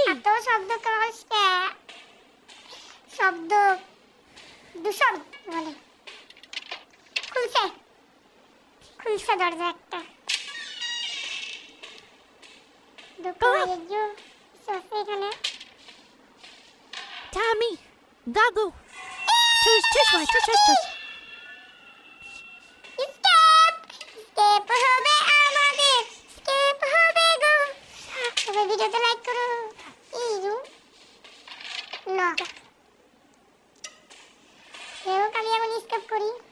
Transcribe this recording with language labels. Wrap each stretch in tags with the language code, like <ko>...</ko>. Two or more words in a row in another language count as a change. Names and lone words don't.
<bn>এত শব্দ করছে, শব্দ দূষণ বলে। খুলছে খুলছে দরজা একটা। এখানে Tommy. Gago. Tuş tuş var tuş tuş tuş.</bn> <en>step step</en> <bn>হবে আমাদের, স্টেপ হবে গো। তবে ভিডিওতে লাইক করো। এই রুম লক। হোক আমি এখন স্টেপ করি।</bn>